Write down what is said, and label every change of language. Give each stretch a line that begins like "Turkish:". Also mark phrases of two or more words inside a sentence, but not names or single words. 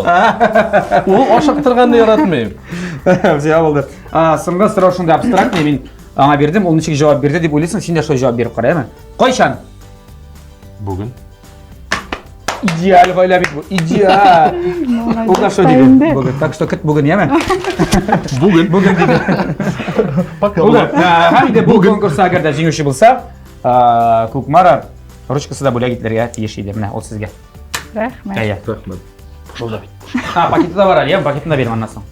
Tatar: Ул ашыктырганны яратмый. Все булды. Соңгы сорау шундай абстрактный, мин аңа бирдем, ул ничек җавап бирде дип уйлыйсың, син дә шулай җавап биреп кара, әйме? Кайчан? Бүген. Идеал гаилә бит бу. Идеал. Ул да шулай диде. Бүген.
Russian: Так что
Tatar: кет бүген, яме? Бүген диде.
Russian: Пока.
Tatar: Һәм инде бу конкурста әгәр дә җиңүче булса, Күкмара ручкасы да бүләк итәргә тиеш иде. Менә ул сезгә. Рәхмәт. Әйе. Рәхмәт. Шулда бит. Пакеты да бар, я пакетны да бирәм аннан соң.